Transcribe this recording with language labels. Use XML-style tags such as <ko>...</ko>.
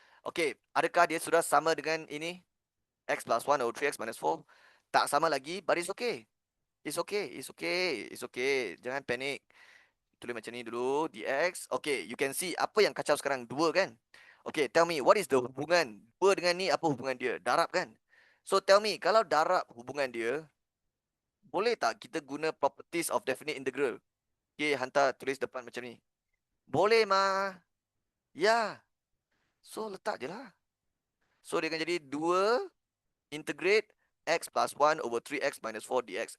<ms>Okay, adakah dia sudah sama dengan ini?</ms> <en>X plus 1 or 3x minus 4?</en> <ms>Tak sama lagi,</ms> <en>but it's okay. It's okay, it's okay, it's okay.</en> <ms>Jangan panik. Tulis macam ni dulu, dx. Okay,</ms> <en>you can see</en> <ms>apa yang kacau sekarang? 2 kan?</ms> <en>Okay, tell me, what is the hubungan?</en> <ms>2 dengan ni, apa hubungan dia? Darab kan?</ms> <en>So tell me,</en> <ms>kalau darab hubungan dia, boleh tak kita guna properties of definite integral? Okay, hantar tulis depan macam ni. Boleh mah. Ya. So letak je lah. So dia akan jadi 2 integrate x plus 1 over 3x minus 4 dx.</ms>